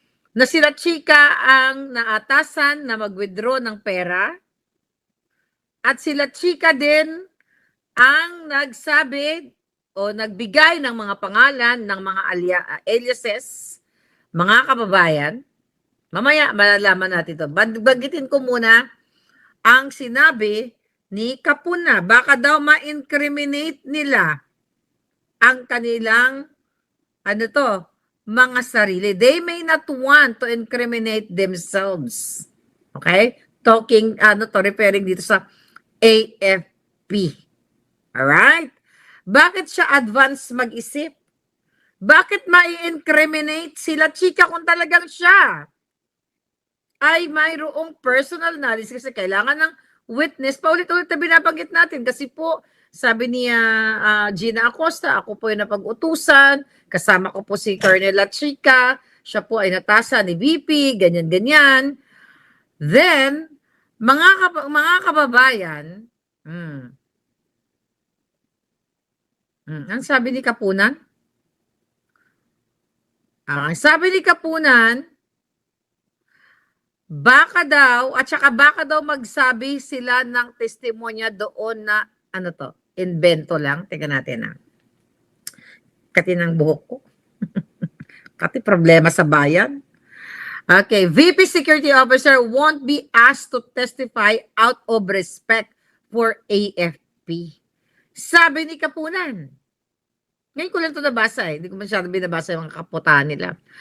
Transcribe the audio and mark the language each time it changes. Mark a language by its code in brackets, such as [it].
[tl] na sila Chika ang naatasan na mag-withdraw ng pera at sila Chika din ang nagsabi o nagbigay ng mga pangalan ng mga aliases, mga kababayan. Mamaya malalaman natin ito. Banggitin ko muna ang sinabi ni Kapuna. Baka daw ma-incriminate nila ang kanilang mga sarili. [en] They may not want to incriminate themselves. Okay? Referring [tl] dito sa [en] AFP. Alright? [tl] Bakit siya advance mag-isip? Bakit mai-incriminate sila Chika kung talagang siya ay mayroong personal knowledge kasi kailangan ng witness. Paulit-ulit na binabanggit natin kasi po sabi niya Gina Acosta, ako po yung napag-utusan, kasama ko po si Colonel Chika, siya po ay natasa ni VP, ganyan-ganyan. Then, mga kababayan, ang sabi ni Kapunan? Ang sabi ni Kapunan, baka daw magsabi sila ng testimonya doon na, invento lang. Teka natin Kati ng buhok ko. Kati problema sa bayan. [en] Okay, VP Security Officer won't be asked to testify out of respect for AFP. [tl] Sabi ni Kapunan. Ngayon ko lang ito nabasa Hindi ko masyadong binabasa yung mga kaputaan nila.